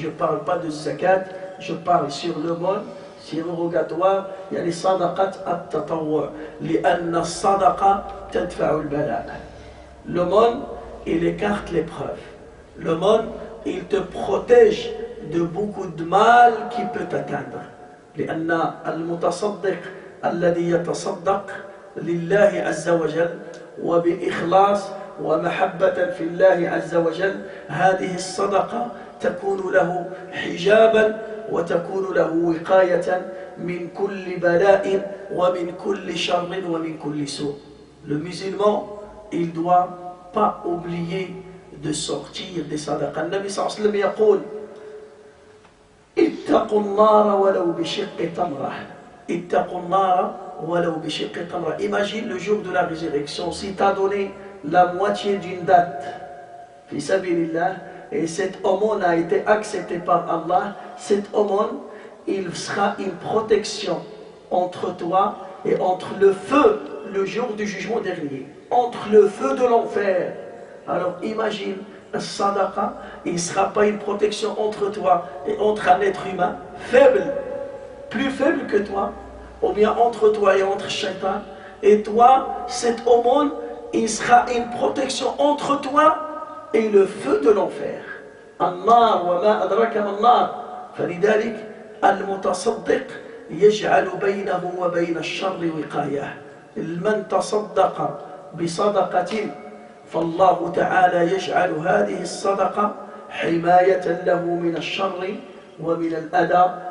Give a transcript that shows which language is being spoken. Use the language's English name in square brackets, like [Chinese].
[French] Je ne parle pas de zakat, je parle sur le monde surrogatoire. Il y a les sadaqat at-tatawwu', [Arabic] لأن الصدقة تدفع البلاء. [French] Le monde, il écarte l'épreuve. Le monde, il te protège de beaucoup de mal qui peut t'atteindre. [Arabic] لأن المتصدق الذي يتصدق لله عز وجل وبإخلاص ومحبة في الله عز وجل، هذه الصدقة تكون له حجابا وتكون له وقاية من كل بلاء ومن كل شر ومن كل سوء. [French] Le musulman, il ne doit pas oublier de sortir des sadaqas. [Arabic] النبي صلى الله عليه وسلم يقول اتقوا النار ولو بشق تمرة. اتقوا النار ولو بشق تمرة. [French] Imagine le jour de la résurrection, si tu as donné la moitié d'une date, fi sabilillah, et cette aumône a été acceptée par Allah, cette aumône, il sera une protection entre toi et entre le feu, le jour du jugement dernier, entre le feu de l'enfer. Alors imagine, le sadaqa, il ne sera pas une protection entre toi et entre un être humain faible, plus faible que toi, ou bien entre toi et entre Shaitan, et toi, cette aumône, il sera une protection entre toi et le feu de l'enfer. [Arabic] النار وما أدراك ما النار. فلذلك المتصدق يجعل بينه وبين الشر وقاية. من تصدق بصدقة فالله تعالى يجعل هذه الصدقة حماية له من الشر ومن الأذى.